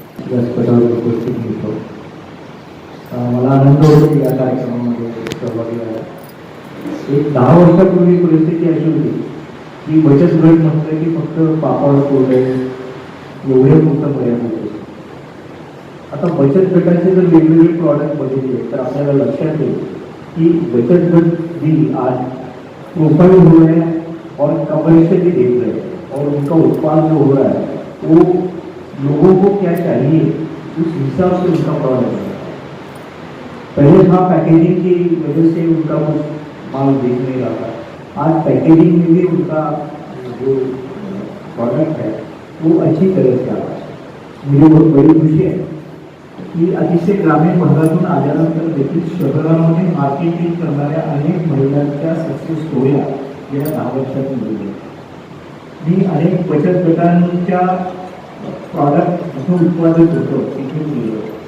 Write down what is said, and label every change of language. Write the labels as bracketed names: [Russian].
[Marathi] व्यासपीठावर उपस्थित होतो. मला आनंद होतो या कार्यक्रमामध्ये सहभागी व्हायला. एक 10 वर्षापूर्वी परिस्थिती अशी होती की बचत गट म्हटलं की फक्त पापड कोरडे एवढे पुरतं मर्यादित होते. आता बचत गटाचे जर वेगवेगळे प्रॉडक्ट बघितले तर आपल्याला लक्षात येईल कि [Hindi] बचत गट भी आज प्रोफाइल हो रहे हैं और कमर्शियली देख रहे हैं और उनका उत्पाद जो हो रहा है वो लोगों को क्या चाहिए उस हिसाब से उनका प्रोडक्ट है. पहले था पैकेजिंग की वजह से उनका कुछ माल दिख नहीं रहा था. आज पैकेजिंग में भी उनका जो प्रोडक्ट है वो अच्छी तरह से आ रहा है. मुझे बहुत बड़ी खुशी है की [Marathi] अतिशय ग्रामीण भागातून आल्यानंतर देखील शहरामध्ये मार्केटिंग करणाऱ्या अनेक महिलांच्या सक्सेस स्टोऱ्या गेल्या 10 वर्षात मिळाल्या. मी अनेक बचत गटांच्या प्रॉडक्ट जिथून उत्पादित होतं तिथून गेलो.